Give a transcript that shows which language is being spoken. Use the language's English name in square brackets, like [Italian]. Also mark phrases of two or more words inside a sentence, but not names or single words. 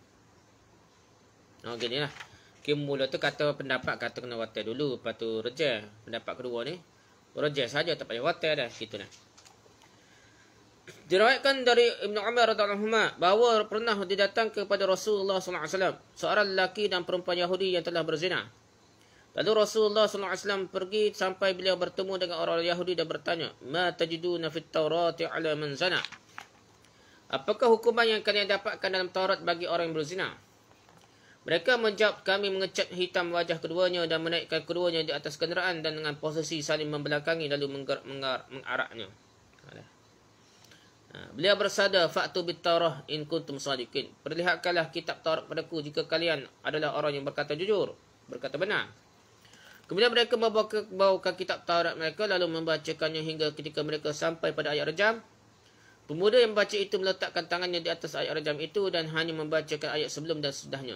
[Malay] Gini lah. Mula tu kata pendapat kata kena rotel dulu, lepas tu rejal. Pendapat kedua ni rejal saja tak payah rotel dah, gitu nah. Diriwayatkan dari Ibnu Umar [Arabic] رضي الله عنه [Malay] bahawa pernah didatang kepada Rasulullah [Arabic] صلى الله عليه وسلم [Malay] seorang lelaki dan perempuan Yahudi yang telah berzina. Lalu Rasulullah SAW pergi sampai beliau bertemu dengan orang Yahudi dan bertanya, [Arabic] "ما تجدون في التوراة على من زنى?" [Malay] Apakah hukuman yang kalian dapatkan dalam Taurat bagi orang yang berzina? Mereka menjawab, "Kami mengecat hitam wajah keduanya dan menaikkan keduanya di atas kenderaan dan dengan posisi saling membelakangi lalu mengaraknya." Beliau bersabda, [Arabic] "فأتوا بالتوراة إن كنتم صادقين." [Malay] Perlihatkanlah kitab Taurat padaku jika kalian adalah orang yang berkata jujur, berkata benar. Kemudian mereka membawakan kitab Taurat mereka lalu membacakannya hingga ketika mereka sampai pada ayat rejam. Pemuda yang membaca itu meletakkan tangannya di atas ayat rejam itu dan hanya membacakan ayat sebelum dan sesudahnya.